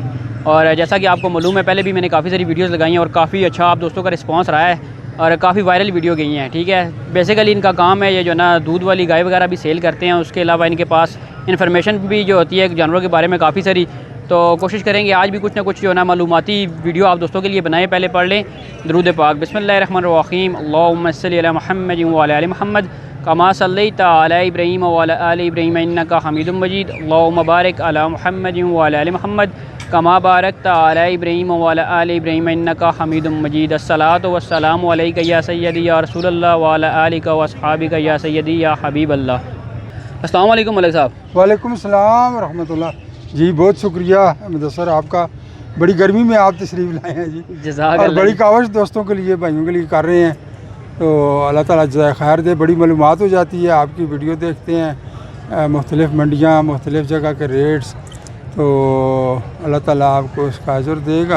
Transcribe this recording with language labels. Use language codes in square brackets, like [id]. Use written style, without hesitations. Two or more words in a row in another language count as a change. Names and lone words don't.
[ur] اور جیسا کہ آپ کو معلوم ہے پہلے بھی میں نے کافی ساری ویڈیوز لگائی ہیں اور کافی اچھا آپ دوستوں کا ریسپانس رہا ہے اور کافی [en] viral video [ur] گئی ہیں. ٹھیک ہے، بیسکلی ان کا کام ہے یہ جو نا دودھ والی گائے وغیرہ بھی سیل کرتے ہیں. اس کے علاوہ ان کے پاس انفارمیشن بھی جو ہوتی ہے جانوروں کے بارے میں کافی ساری، تو کوشش کریں گے آج بھی کچھ نہ کچھ جو نا معلوماتی ویڈیو آپ دوستوں کے لیے بنائے. پہلے پڑھ لیں درود پاک. [ar] بسم الله الرحمن الرحيم، اللهم صل على محمد وعلى آل محمد كما صليت على إبراهيم وعلى آل إبراهيم إنك حميد مجيد. اللهم بارك على محمد وعلى آل محمد كما باركت على إبراهيم وعلى آل إبراهيم إنك حميد مجيد. الصلاة والسلام عليك يا سيدي يا رسول الله وعلى آلك وأصحابك يا سيدي يا حبيب الله. السلام عليكم मलिक साहब। وعليكم سلام ورحمة الله. [ur] جی بہت شکریہ مدثر آپ کا، بڑی گرمی میں آپ تشریف لائے ہیں جی. اور بڑی کاوش دوستوں کے لیے بھائیوں کے لیے کر رہے ہیں، تو اللہ تعالیٰ جزائے خیر دے. بڑی معلومات ہو جاتی ہے، آپ کی ویڈیو دیکھتے ہیں، مختلف منڈیاں مختلف جگہ کے ریٹس، تو اللہ تعالیٰ آپ کو اس کا اجر دے گا.